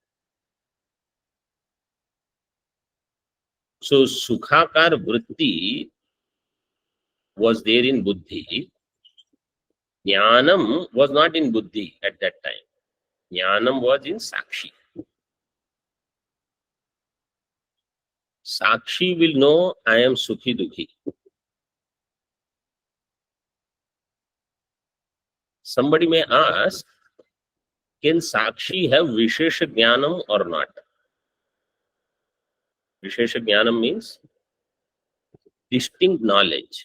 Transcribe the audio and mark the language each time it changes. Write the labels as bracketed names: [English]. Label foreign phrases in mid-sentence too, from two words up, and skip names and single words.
[English] So [Sanskrit] sukhakar vritti [English] was there in buddhi. Jnanam was not in buddhi at that time. Jnanam was in sakshi. Sakshi will know I am [Sanskrit] sukhi dukhi. [English] Somebody may ask, can Sakshi have [Sanskrit] Vishesha Jnanam [English] or not? [Sanskrit] Vishesha Jnanam [English] means distinct knowledge.